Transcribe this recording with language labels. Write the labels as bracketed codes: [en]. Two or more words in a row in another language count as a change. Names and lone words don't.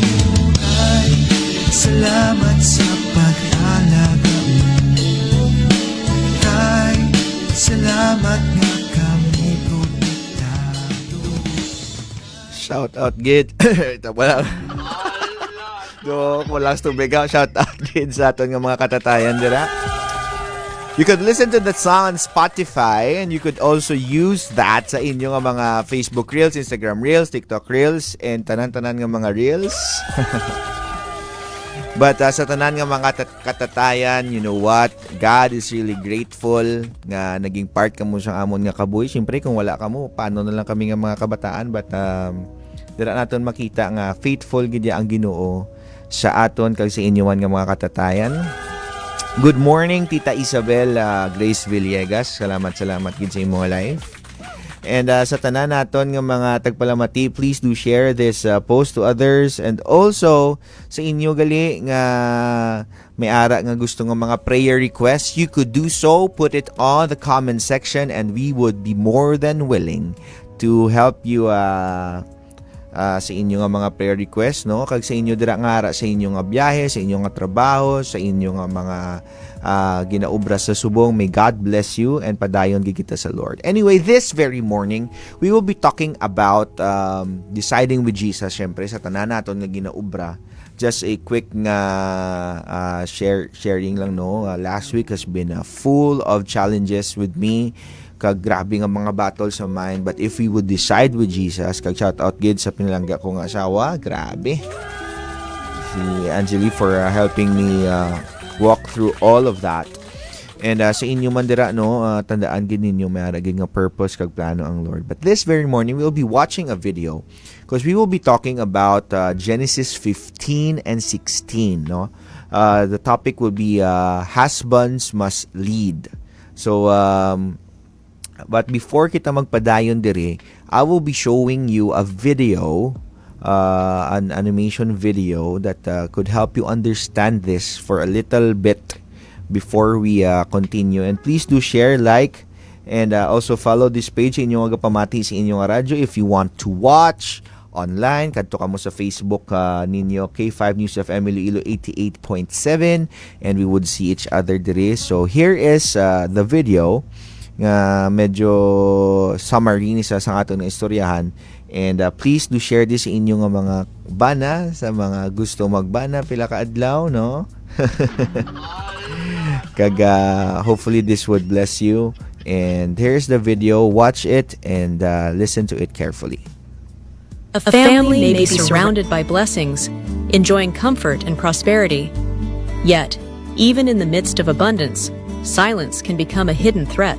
[hil] Tay, salamat sa pag-alaga mo. Tay, salamat nga kami protektado. [en] Shout out, [tl] Gid. Ito pa lang. Walang tubigaw. [en] Shout out, [hil] Gid, sa aton nga mga katatayan dira. [en] You could listen to that song on Spotify, and you could also use that [hil] sa inyong nga mga [en] Facebook Reels, Instagram Reels, TikTok Reels, and [hil] tanan-tanan nga mga Reels. But sa tanan nga mga katatayan, [en] you know what? God is really grateful [hil] nga naging part ka mo sa amon nga kabuhi. Siyempre, kung wala ka mo, paano na lang kami nga mga kabataan? But dira naton makita nga faithful gid ang Ginoo sa aton kag sa inyowan nga mga katatayan. [en] Good morning, Tita Isabel Grace Villegas. [hil] Salamat gid sa imong live. And sa tanan naton nga mga tagpalamati, [en] please do share this post to others. And also, [hil] sa inyo gali nga may ara nga gusto nga mga [en] prayer requests, you could do so. Put it on the comment section and we would be more than willing to help you [hil] sa inyo nga mga [en] prayer requests, no? [hil] Kag sa inyo dira nga ara sa inyo nga biyahe, sa inyo nga trabaho, sa inyo nga mga ginaubra sa subong. [en] May God bless you and [hil] padayon gid kita sa [en] Lord. Anyway, this very morning, we will be talking about deciding with Jesus. [hil] Syempre sa tanan naton nga ginaubra. [en] Just a quick [hil] nga sharing lang, no. [en] Last week has been full of challenges with me. [hil] Kag grabe nga mga [en] battle sa mind. But if we would decide with Jesus, [hil] kag shout out gid sa pinalangga ko nga asawa, grabe. [en] Si Angeli for helping me walk through all of that. [hil] And sa inyo man dira, no, tandaan gid ninyo may ara gid nga purpose kag plano ang Lord. [en] But this very morning we'll be watching a video because we will be talking about Genesis 15 and 16, no. The topic will be husbands must lead. So but before kita magpadayon dire, I will be showing you a video, an animation video that could help you understand this for a little bit before we continue. And please do share, like, and also follow this page [hil] inyong agapamati sa inyong radyo. [en] If you want to watch online, [hil] kadto ka mo sa Facebook ninyo, K5 News FM Iloilo 88.7, [en] and we would see each other dire. So here is the video [hil] nga medyo summary ni sa aton nga istoryahan. [en] And please do share this [hil] sa inyong mga bana, sa mga gusto magbana pila ka adlaw, no. [en] Kag hopefully this would bless you. And here's the video. Watch it and listen to it carefully. A family may be surrounded by blessings, enjoying comfort and prosperity. Yet, even in the midst of abundance, silence can become a hidden threat.